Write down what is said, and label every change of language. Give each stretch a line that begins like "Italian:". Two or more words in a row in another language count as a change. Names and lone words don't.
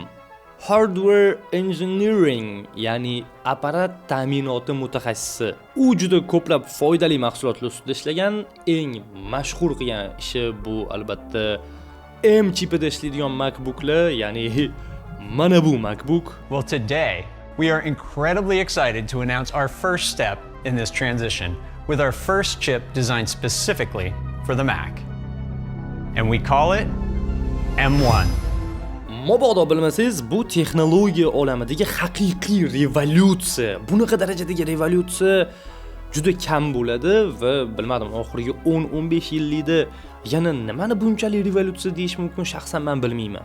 English: Hardware engineering,
Uzbek: ya'ni apparat ta'minoti mutaxassisi. U juda ko'plab foydali mahsulotlar ustida ishlagan, eng mashhur qilgan ishi bu albatta M chipida ishlaydigan MacBooklar, ya'ni mana bu MacBook.
English: Well, today we are incredibly excited to announce our first step in this transition with our first chip designed specifically for the Mac. And we call it M1.
Uzbek: Mabodo bilmasangiz, bu texnologiya olamidagi haqiqiy revolyutsiya. Bunaqa darajadagi revolyutsiya juda kam bo'ladi va bilmadim, oxirgi 10-15 yillikda yana nimani bunchalik revolyutsiya deyish mumkin, shaxsan men bilmayman.